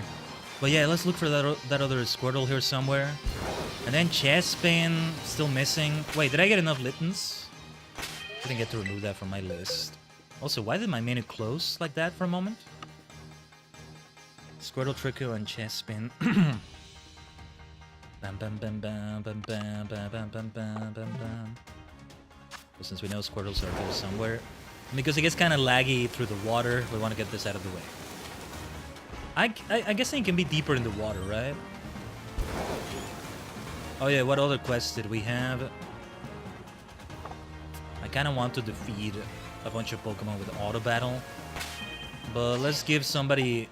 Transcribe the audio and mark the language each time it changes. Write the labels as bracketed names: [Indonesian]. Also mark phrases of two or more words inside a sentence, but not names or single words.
[English] But yeah, let's look for that other Squirtle here somewhere. And then Chespin, still missing. Wait, did I get enough Littens? Didn't get to remove that from my list. Also, why did my menu close like that for a moment? Squirtle, Trico, and Chespin. Bam bam bam bam bam bam bam bam bam bam bam bam. Well, since we know Squirtles are here somewhere, because it gets kind of laggy through the water, we want to get this out of the way. I guess it can be deeper in the water, right? Oh yeah, what other quests did we have? I kind of want to defeat a bunch of Pokemon with auto battle, but let's give somebody.